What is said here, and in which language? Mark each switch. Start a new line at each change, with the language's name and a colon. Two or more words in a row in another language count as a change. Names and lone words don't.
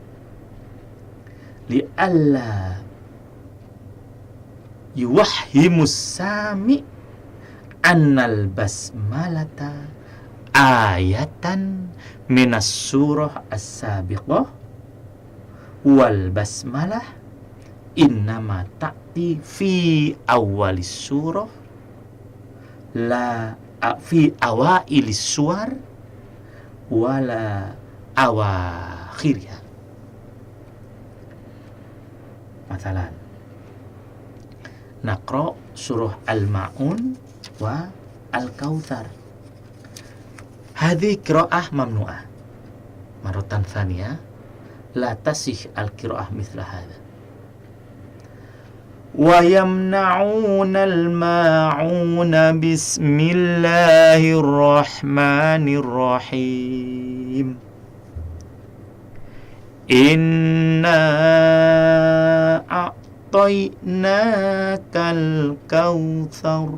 Arabic: لئلا يوهم السامع أن البسملة آية من السورة السابقة والبسملة إنما تأتي في أول السورة لا في أوائل السور ولا أواخرها. Masalan, نقرأ سورة الماعون والكوثر. هذه قراءة ممنوعة مرة ثانية لا تصح القراءة مثل هذا. ويمنعون الماعون بسم الله الرحمن الرحيم. إنا أعطيناك الكوثر.